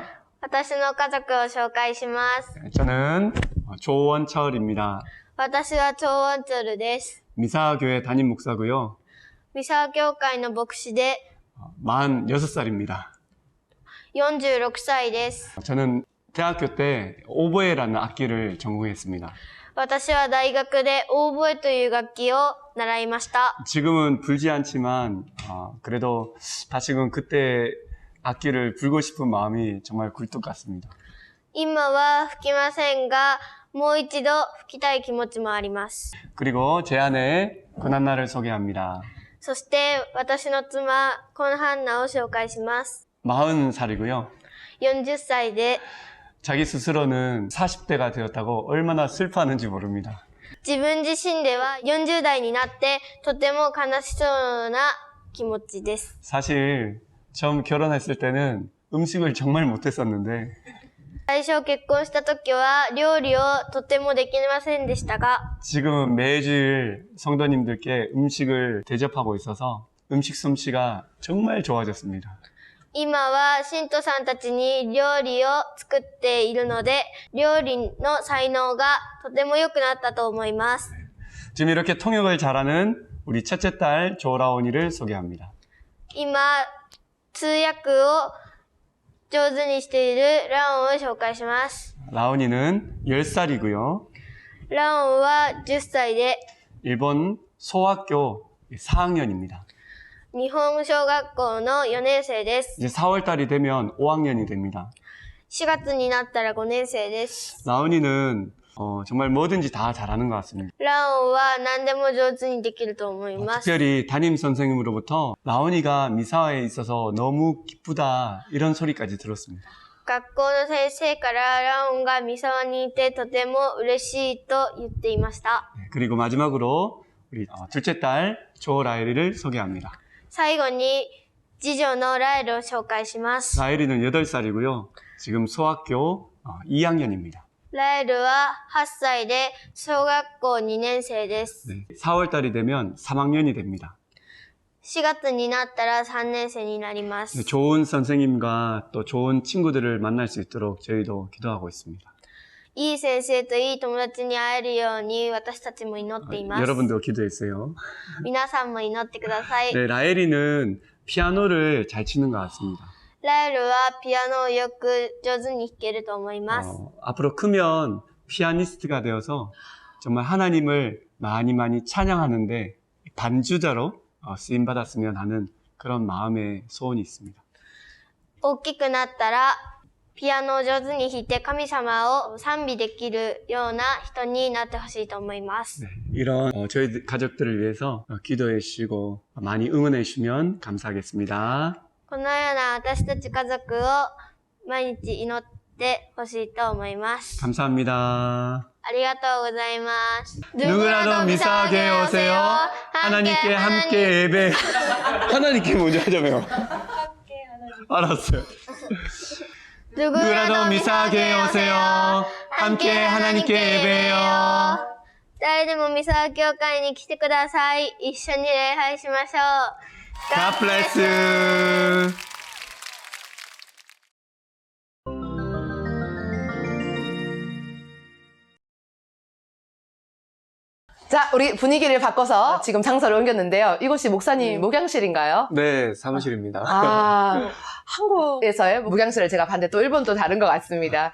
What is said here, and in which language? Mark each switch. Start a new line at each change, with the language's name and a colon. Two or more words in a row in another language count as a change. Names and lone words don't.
Japanese: 私の家族を紹介します。
Korean: 저는 조원철입니다.
Japanese: 私は超音チョルです。
Korean: 미사교회 담임 목사고요.
Japanese: ミサ教会の牧師で
Korean: 46살입니다.
Japanese: 46歳です。
Korean: 저는 대학교 때 오보에라는 악기를 전공했습니다.
Japanese: 私は大学でオーボエという楽器を習いました。
Korean: 지금은 불지 않지만 그래도 다시금 그때 악기를 불고 싶은 마음이 정말 굴뚝 같습니다.
Japanese: 今は吹きませんが、もう一度吹きたい気持ちもあります。
Korean: 그리고 제 아내 고난나를 소개합니다.
Japanese: そして私の妻、コンハンナを紹介します。
Korean: 40살이고요.
Japanese: 40歳で
Korean: 자기 스스로는 40대가 되었다고 얼마나 슬퍼하는지 모릅니다.
Japanese: 自分自身では40代になってとても悲しそうな気持ちです。
Korean: 사실 처음 결혼했을 때는 음식을 정말 못했었는데
Japanese: 最初結婚した時は料理をとてもできませんでしたが、
Korean: 지금은 매주일 성도님들께 음식을 대접하고 있어서 음식 솜씨가 정말 좋아졌습니다.
Japanese: 今は信徒さんたちに料理を作っているので、料理の才能がとても良くなったと思います。
Korean: 지금 이렇게 통역을 잘하는 우리 첫째 딸 조라온이를 소개합니다.
Japanese: 今、通訳を上手にしているラオンを紹介します。
Korean: 라온이는 10살이고요.
Japanese: ラオンは10歳で、
Korean: 일본 소학교 4학년입니다.
Japanese: 日本小学校の4年生です。
Korean: 이제 4월달이 되면 5학년이 됩니다.
Japanese: 4 月になったら5年生です。
Korean: 라온이는 정말 뭐든지 다 잘하는 것 같습니다.
Japanese: ラオンは何でも上手にできると思います。
Korean: 특별히 담임 선생님으로부터 라온이가 미사에 있어서 너무 기쁘다 이런 소리까지 들었습니다.
Japanese: 学校の先生からラオンが三沢にいてとても嬉しいと言っていました。
Korean: 그리고 마지막으로 우리 둘째 딸 조라엘이를 소개합니다.
Japanese: 最後に次女のラエルを紹介します。
Korean: 라엘이는 8살이고요. 지금 소학교 2학년입니다.
Japanese: ラエルは8歳で小学校2年生です。
Korean: 네, 4월달이 되면 3학년이 됩니다.
Japanese: 4 月になったら3年生になりま
Korean: 네,
Japanese: す。
Korean: 좋은 선생님과 또 좋은 친구들을 만날 수 있도록 저희도 기도하고 있습니다.
Japanese: いい先生といい友達に会えるように私たちも祈っています。
Korean: 여러분도 기도했어요.
Japanese: 皆さんも祈ってください。
Korean: 네, 라엘이는 피아노를 잘 치는 것 같습니다.
Japanese: ラエルはピアノをよく上手に弾けると思います。
Korean: 앞으로 크면 피아니스트가 되어서 정말 하나님을 많이 찬양하는데 반주자로 쓰임받았으면 하는 그런 마음의 소원이 있습니다.
Japanese: 大きくなったらピアノを上手に弾いて神様を賛美できるような人になってほしいと思います。
Korean: 네, 이런 저희 가족들을 위해서 기도해 주시고 많이 응원해 주시면 감사하겠습니다.
Japanese: このような私たち家族を毎日祈ってほしいと思います。
Korean: 감사합니다.
Japanese: ありがとうございます。
Korean: 누구라도 미사하게 오세요. 하나님께 함께 예배. 하나님께 먼저 하자며요. 알았어요. 누구라도 미사하게 오세요. 함께 하나님께 예배해요.
Japanese: 誰でもミサ教会に来てください。一緒に礼拝しましょう。
English: God bless you.
Korean: 자, 우리 분위기를 바꿔서 지금 장소를 옮겼는데요. 이곳이 목사님 목양실인가요? 네, 사무실입니다. 아, 한국에서의 목양실을 제가 봤는데 또 일본 또 다른 것 같습니다.